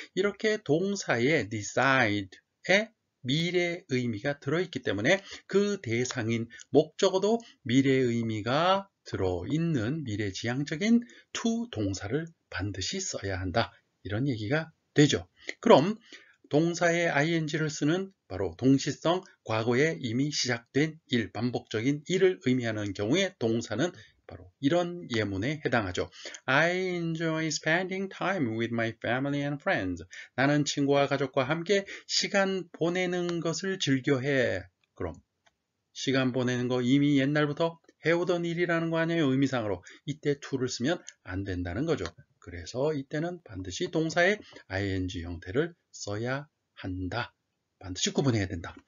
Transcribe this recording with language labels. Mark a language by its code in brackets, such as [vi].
[ko] 이렇게 동사에 decide에 미래 의미가 들어있기 때문에 그 대상인 목적어도 미래 의미가 들어있는 미래지향적인 to 동사를 반드시 써야 한다. 이런 얘기가 되죠. 그럼 동사에 ing를 쓰는 바로 동시성 과거에 이미 시작된 일, 반복적인 일을 의미하는 경우에 동사는 바로 이런 예문에 해당하죠. [en] I enjoy spending time with my family and friends. [ko] 나는 친구와 가족과 함께 시간 보내는 것을 즐겨해. 그럼 시간 보내는 거 이미 옛날부터 해오던 일이라는 거 아니에요. 의미상으로. 이때 to를 쓰면 안 된다는 거죠. 그래서 이때는 반드시 동사의 ing 형태를 써야 한다. 반드시 구분해야 된다.